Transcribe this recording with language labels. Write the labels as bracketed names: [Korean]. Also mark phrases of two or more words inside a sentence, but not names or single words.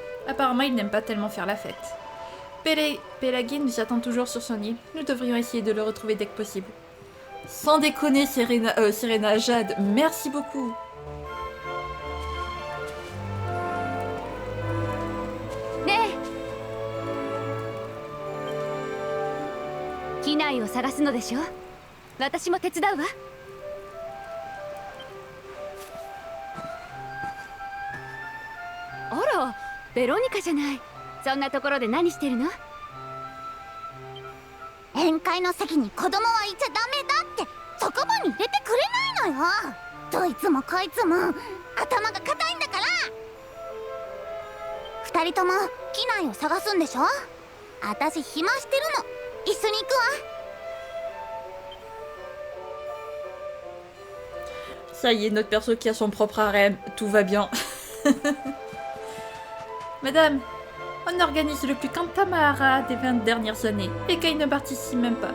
[French] Apparemment, il n'aime pas tellement faire la fête. Pelagi nous attend toujours sur son île. Nous devrions essayer de le retrouver dès que possible. Sans déconner, Serena, Jade, merci beaucoup. Ne. [Japanese] 機内を探すのでしょ。私も手伝うわ。あら、ベロニカじゃない。そんなところで何してるの？宴会の席に子供はいちゃダメだってそこ場に入れてくれないのよ。どいつもこいつも頭が固いんだから。二人とも機内を探すんでしょ。私暇してるの。一緒に行くわ。 [French] Ça y est, notre perso qui a son propre harem, tout va bien. Madame, on organise le plus grand Tamahara des 20 dernières années, et Kai ne participe même pas.